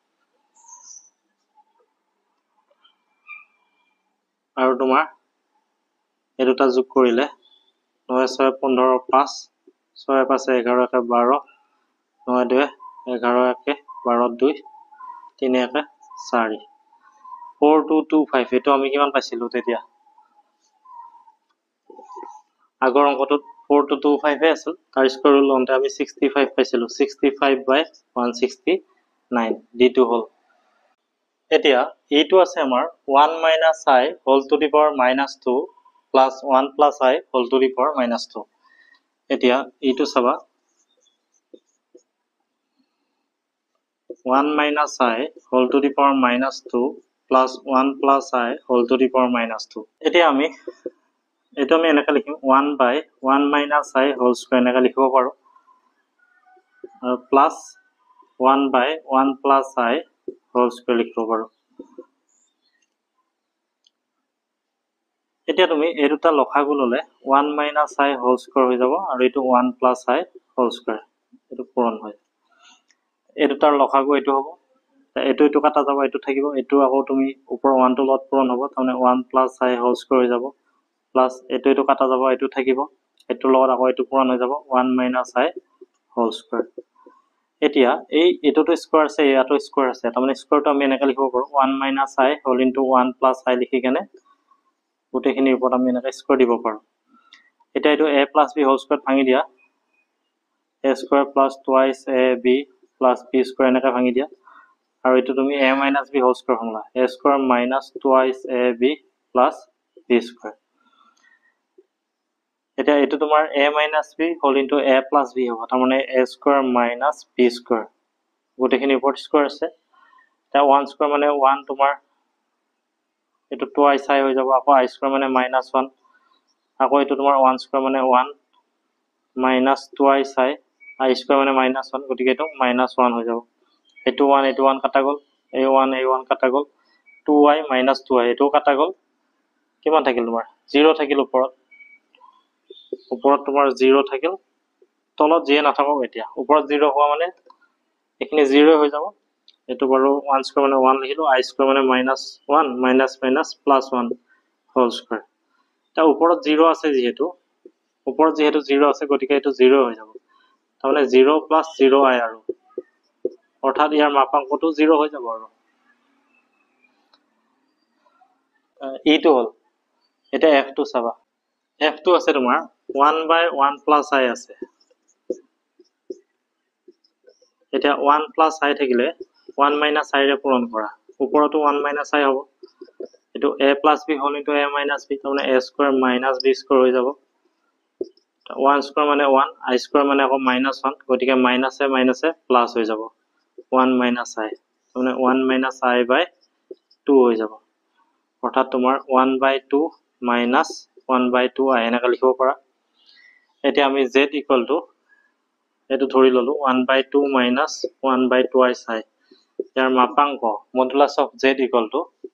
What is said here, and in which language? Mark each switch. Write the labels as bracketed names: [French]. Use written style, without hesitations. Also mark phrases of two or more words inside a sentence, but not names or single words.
[Assamese] আৰু তোমাৰ এই দুটা যোগ কৰিলে 9 6 15 5 6 5 11 1 12 9 2 11 1 12 2 3 1 4 4225 এটো আমি কিমান পাইছিলো তেতিয়া আগৰ অংকটোত 4225 আছিল তাৰ [English] square root [Assamese] লওঁতে আমি 65 পাইছিলো 65/169 d2 হল এতিয়া এইটো আছে আমাৰ 1 - [English] I whole to the power -2 plus 1 + I whole to the power -2 [Assamese] এতিয়া এইটো চাবা [English] 1 - I whole to the power -2 plus 1 + I whole to the power -2 [Assamese] এতিয়া আমি এটো আমি এনেকা লিখিম [English] 1/1 - I whole square [Assamese] এনেকা লিখিব পাৰো আৰু প্লাস [English] 1/1 + I whole square [Assamese] লিখিব পাৰো এতিয়া তুমি এই দুটা লসাগু ললে 1 - I whole square হৈ যাব আৰু এটো [English] 1 + I whole square [Assamese] এটো পূৰণ হয় এই দুটাৰ লসাগু এটো হ'ব এটো এটো কাটা যাব এটো থাকিব এটো আকৌ তুমি ওপৰ 1 টো লগত পূৰণ হ'ব তাৰমানে [English] 1 + I whole square [Assamese] হৈ যাব প্লাস এটো এটো কাটা যাব এটো থাকিব এটো লগত আকৌ এটো পূৰণ হৈ যাব 1 - [English] I whole square [Assamese] এতিয়া এই এটোটো স্কয়াৰ আছে ইয়াটো স্কয়াৰ আছে তাৰমানে স্কয়াৰটো আমি এনেকা লিখিব পাৰো 1 - [English] I whole into 1 + I [Assamese] লিখি কেনে গোটেইখিনিৰ ওপৰত আমি এনেকা স্কয়াৰ দিব পাৰো এতিয়া এটো [English] a + b whole square [Assamese] ভাঙি দিয়া [English] a square plus twice ab plus b square [Assamese] এনেকা ভাঙি দিয়া আৰু এটো তুমি [English] a minus b whole square ভাঙলা a square minus twice ab plus b square [Assamese] এটা এটো তোমাৰ [English] a minus b whole into a plus b [Assamese] হ'ব তাৰমানে [English] a square minus b square [Assamese] গোটেইখিনি ওপৰত স্কয়াৰ আছে তা 1 square মানে 1 তোমাৰ এটো [English] twice I [Assamese] হৈ যাব আকৌ I square মানে -1 আকৌ এটো তোমাৰ 1 square মানে 1 [English] minus twice I square [Assamese] মানে -1 গতিকে এটো -1 হৈ যাব এটো 1 কাটা গল a1 কাটা গল 2i - 2i এটো কাটা গল কিমান থাকিল তোমাৰ 0 থাকিল ওপৰত তোমাৰ 0 থাকিল তলত যে নাথাকক এতিয়া ওপৰত 0 হোৱা মানে এখিনি 0 হৈ যাব এটো বাৰু 1 square মানে 1 লিখিলো I square মানে -1 [English] minus minus plus 1 whole square [Assamese] তা ওপৰত 0 আছে যেহেতু ওপৰত যেহেতু 0 আছে গতিকে এটো 0 হৈ যাব তাহলে [English] 0 plus 0i [Assamese] আৰু অৰ্থাৎ ইয়াৰ মাপাঙ্কটো 0 হৈ যাব আৰু এইটো হল এটা f2 চাবা f2 আছে তোমাৰ 1/1 + I আছে এটা 1 + I থাকিলে 1 - I ৰে পূৰণ কৰা ওপৰতো [English] 1 - I [Assamese] হ'ব এটো [English] a + b whole into a minus b তাৰমানে a square minus b [Assamese] square হৈ যাব 1 square মানে 1 I square মানে আকৌ -1 গতিকে [English] minus a plus [Assamese] হৈ যাব 1 - I তাৰমানে 1 - I/2 হৈ যাব অৰ্থাৎ তোমাৰ [English] 1/2 minus 1/2 I [Assamese] এনেকা লিখিব পাৰা এতিয়া আমি [English] z equal to [Assamese] এটো ধৰি ললো [English] 1/2 minus 1/2 I [Assamese] চাই ইয়াৰ মাপাংক [English] modulus of z equal to